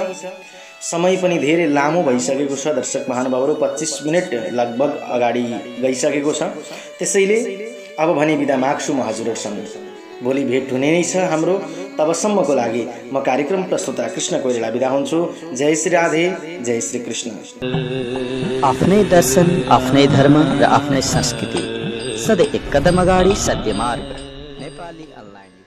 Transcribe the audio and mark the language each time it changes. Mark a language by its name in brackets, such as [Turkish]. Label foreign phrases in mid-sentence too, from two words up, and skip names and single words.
[Nepali] समय पनि धेरै लामो भइसकेको छ दर्शक महानुभावहरू, 25 मिनट लगभग अगाडि गइसकेको छ। त्यसैले अब भने बिदा माग्छु म हजुरहरूसँग। भोलि भेट हुने नै छ हाम्रो। तबसम्मको लागि म कार्यक्रम प्रस्तुता कृष्ण कोइराला बिदा हुन्छु। जय श्री राधे, जय श्री कृष्ण। आफ्नै दर्शन, आफ्नै धर्म र आफ्नै संस्कृति, सधैँ एक कदम अगाडि सत्य मार्ग नेपाली अनलाइन।